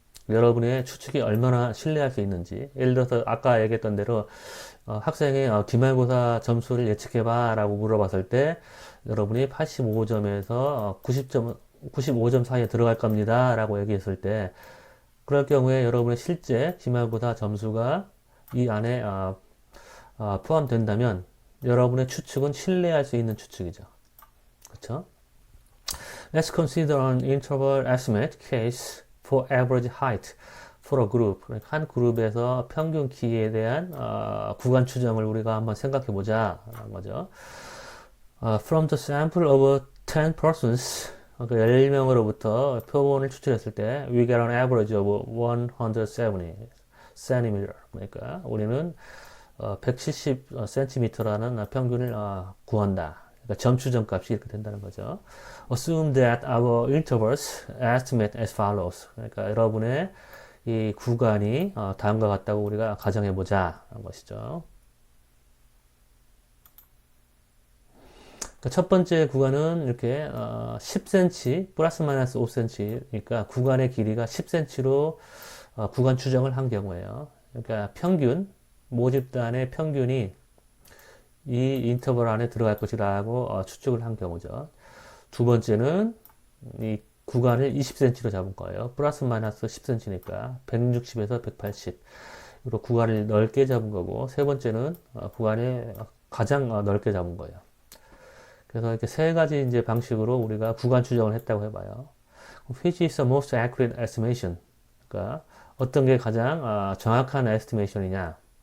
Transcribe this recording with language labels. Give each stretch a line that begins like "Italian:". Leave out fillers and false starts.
Korean: 여러분의 추측이 얼마나 신뢰할 수 있는지. 예를 들어서 아까 얘기했던 대로 학생의 기말고사 점수를 예측해봐 라고 물어봤을 때 여러분이 85점에서 95점 사이에 들어갈 겁니다 라고 얘기했을 때 그럴 경우에 여러분의 실제 기말고사 점수가 이 안에 포함된다면 여러분의 추측은 신뢰할 수 있는 추측이죠. 그렇죠?
English: Let's consider an interval estimate case for average height for a group.
Korean: 한 그룹에서 평균 키에 대한 구간 추정을 우리가 한번 생각해 보자 라는 거죠.
English: From the sample of 10 persons,
Korean: 그 10명으로부터 표본을 추출했을 때
English: we get an average of 170 cm.
Korean: 그러니까 우리는 170cm라는 평균을 구한다. 그러니까 점추정 값이 이렇게 된다는 거죠.
English: Assume that our intervals estimate as follows.
Korean: 그러니까 여러분의 이 구간이 다음과 같다고 우리가 가정해 보자 하는 것이죠. 그러니까 첫 번째 구간은 이렇게 10cm 플러스 마이너스 5cm니까 구간의 길이가 10cm로 구간 추정을 한 경우에요. 그러니까 평균 모집단의 평균이 이 인터벌 안에 들어갈 것이라고 추측을 한 경우죠. 두 번째는 이 구간을 20cm로 잡은 거예요. 플러스 마이너스 10cm니까 160에서 180으로 구간을 넓게 잡은 거고, 세 번째는 구간을 가장 넓게 잡은 거예요. 그래서 이렇게 세 가지 이제 방식으로 우리가 구간 추정을 했다고 해봐요.
English: Which is the most accurate estimation?
Korean: 그러니까 어떤 게 가장 정확한 에스티메이션이냐?